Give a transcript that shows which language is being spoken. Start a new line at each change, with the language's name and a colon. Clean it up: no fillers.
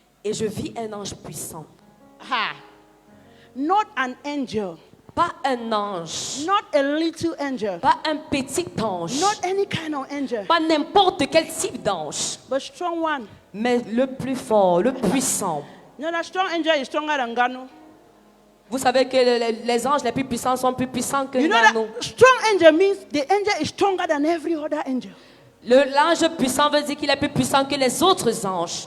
French: Et je vis un ange puissant.
English: Ha. Not an angel.
French: Pas un ange.
English: Not a little angel.
French: Pas un petit ange.
English: Not any kind of angel.
French: Pas n'importe quel type d'ange.
English: But strong one.
French: Mais le plus fort, le puissant.
English: You know, that strong angel is stronger than Gano.
French: Vous savez que les anges les plus puissants sont plus puissants que
English: You know
French: nous.
English: that strong angel means the angel is stronger than every other angel.
French: L'ange puissant veut dire qu'il est plus puissant que les autres anges.